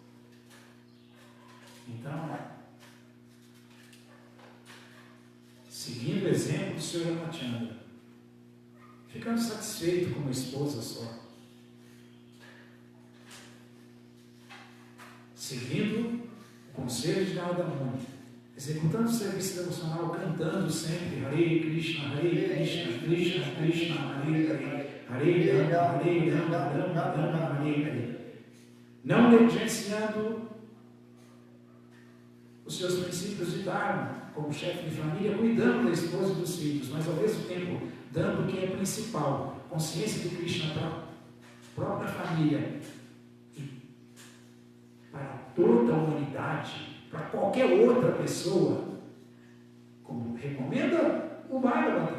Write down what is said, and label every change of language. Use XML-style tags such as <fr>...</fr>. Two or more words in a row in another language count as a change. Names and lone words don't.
<pt>Então, seguindo o exemplo do Sr. Ramachandra, ficando satisfeito com uma esposa só, seguindo o conselho de Narada Muni, executando o serviço devocional, cantando sempre Hare Krishna, Krishna Krishna, Hare Hare, Hare Rama, Rama Rama, Hare Hare, não negligenciando os seus princípios de Dharma, como chefe de família, cuidando da esposa e dos filhos, mas ao mesmo tempo dando o que é principal, consciência de Krishna para a própria família e para toda a humanidade, para qualquer outra pessoa, como recomenda o Bhagavatam.</pt>